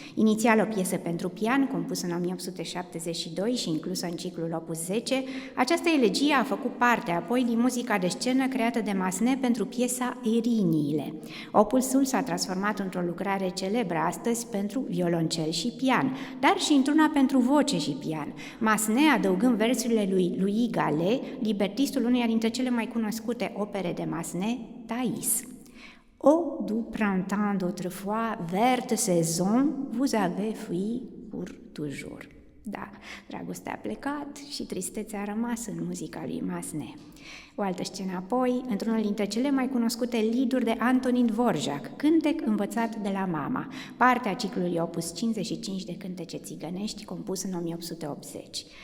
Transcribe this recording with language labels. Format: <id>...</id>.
<ro>Inițial o piesă pentru pian, compusă în 1872 și inclusă în ciclul Opus 10, această elegie a făcut parte apoi din muzica de scenă creată de Massenet pentru piesa Eriniile. Opusul s-a transformat într-o lucrare celebră astăzi pentru violoncel și pian, dar și într-una pentru voce și pian, Massenet adăugând versurile lui Louis Gallet, libertistul uneia dintre cele mai cunoscute opere de Massenet, Thais.</ro> <fr>Ô du printemps d'autrefois, verte saison, vous avez fui pour toujours.</fr> <ro>Da, dragostea a plecat și tristețea a rămas în muzica lui Massenet. O altă scenă apoi, într-unul dintre cele mai cunoscute lead-uri de Antonin Dvorak, Cântec învățat de la mama, partea ciclului Opus 55 de cântece țigănești, compus în 1880.</ro>